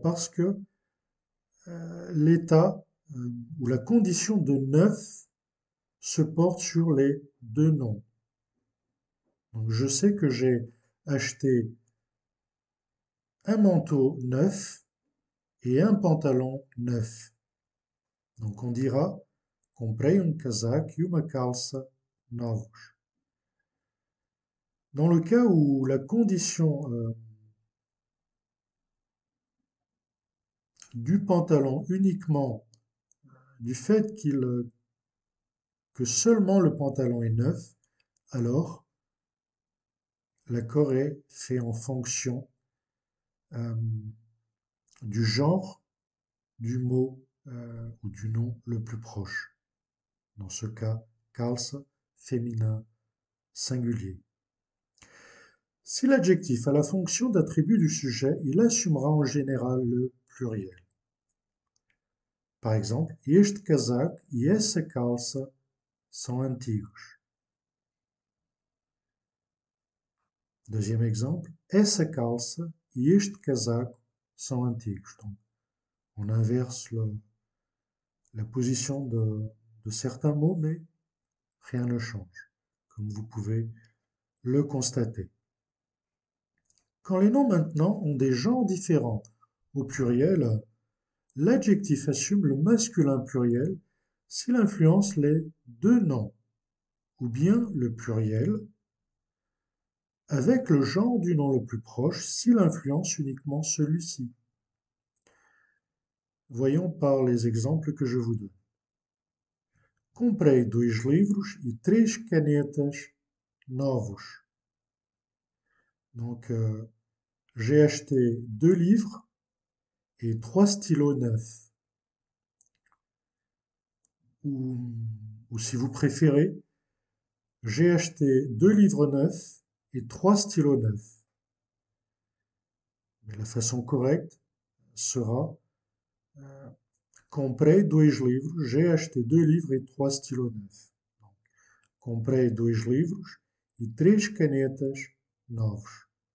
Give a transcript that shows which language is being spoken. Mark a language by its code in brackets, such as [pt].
[fr] Parce que l'état ou la condition de neuf se porte sur les deux noms. Donc, je sais que j'ai acheté un manteau neuf et un pantalon neuf. Donc, on dira [pt] comprei casaco e uma calça novos. [fr] Dans le cas où la condition du pantalon uniquement du fait que seulement le pantalon est neuf, alors l'accord est fait en fonction euh, du genre du mot ou du nom le plus proche. Dans ce cas, calça, féminin, singulier. Si l'adjectif a la fonction d'attribut du sujet, il assumera en général le pluriel. Par exemple, [pt] este casaco e essa calça são antigos. [fr] Deuxième exemple, [pt] essa calça e este casaco são antigos. [fr] Donc, on inverse la position de certains mots, mais rien ne change, comme vous pouvez le constater. Quand les noms maintenant ont des genres différents au pluriel, l'adjectif assume le masculin pluriel s'il influence les deux noms, ou bien le pluriel, avec le genre du nom le plus proche s'il influence uniquement celui-ci. Voyons par les exemples que je vous donne. [pt] Comprei 2 livros e 3 canetas novos. [fr] Donc, j'ai acheté 2 livres et 3 stylos neufs. Ou si vous préférez, j'ai acheté 2 livres neufs et 3 stylos neufs. Mais la façon correcte sera [pt] comprei 2 livros, [fr] j'ai acheté 2 livres et 3 stylos neufs. Donc, [pt] comprei 2 livros e 3 canetas novos.